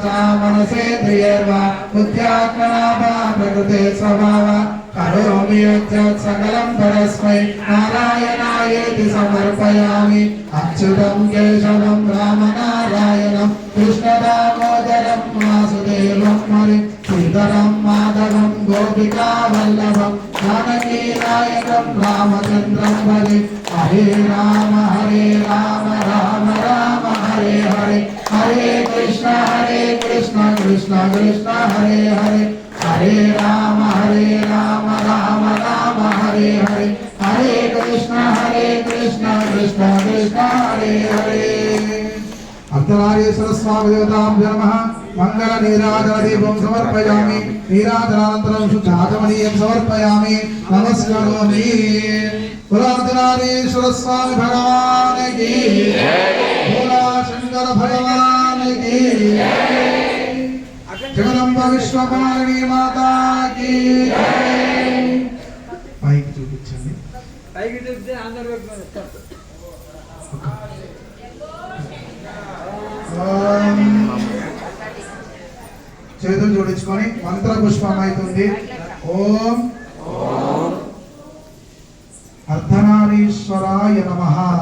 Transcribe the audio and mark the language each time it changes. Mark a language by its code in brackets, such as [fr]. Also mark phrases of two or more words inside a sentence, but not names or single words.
[sa] मनसेन्द्रियैर्वा बुद्ध्यात्मना वा प्रकृते स्वभाव करोमि यत् सकलं परस्मै नारायणायेति समर्पयामि अच्युतं केशवं रामनारायणं कृष्णदामोदरं वासुदेवं हरि श्रीधरं माधवं गोपिकावल्लभं जानकीनायकं रामचन्द्रं हरि हरे राम राम राम हरे हरे हरे कृष्ण कृष्ण कृष्ण हरे हरे हरे राम राम राम हरे हरे हरे कृष्ण कृष्ण कृष्ण हरे हरे अर्धनारीश्वर स्वामी देवताभ्यो नमः मंगल नीराजन दीपं समर्पयामि नीराजनानन्तरं शुद्धाचमनीयं समर्पयामि नमस्करोमि अर्धनारीश्वर स्वामी [hi] भगवान की भोला शंकर भगवान की जगदम्बा विश्वपालिनी माता की [te] పైకి చూపించండి పైకి చూపిస్తే అందరూ చేతులు జోడించుకొని మంత్ర పుష్పం అవుతుంది ఓం అర్ధనారీశ్వరాయ నమః